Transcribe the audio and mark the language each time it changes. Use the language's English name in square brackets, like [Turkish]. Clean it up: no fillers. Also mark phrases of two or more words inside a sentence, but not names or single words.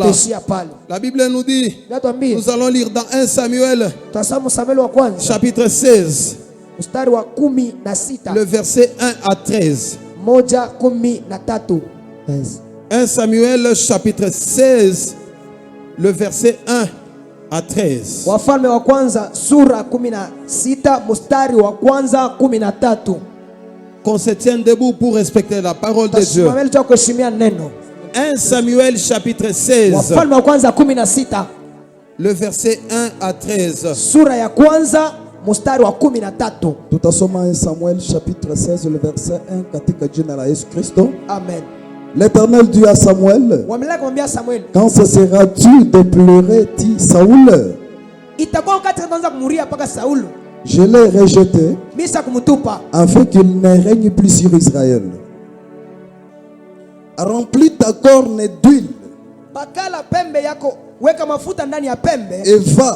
[French] La Bible nous dit, nous allons lire dans 1 Samuel chapitre 16. Le verset 1 à 13. 1 Samuel chapitre 16, le verset 1 à 13. [Swahili] Wafalme wa kwanza sura 16 mstari wa kwanza 13. [French] Qu'on se tienne debout pour respecter la parole de Dieu. 1 Samuel chapitre 16. [Swahili] Wafalme wa kwanza 16. [French] Le verset 1 à 13. [Swahili] Sura ya kwanza mstari wa 13. Tutasoma 1 Samuel [French] chapitre 16 le verset 1 [Swahili] katika jina la Yesu Kristo. Amen. [French] L'Éternel dit à Samuel, quand cesseras-tu de pleurer, dit Saoul? Je l'ai rejeté afin qu'il ne règne plus sur Israël. Remplis ta corne d'huile et va.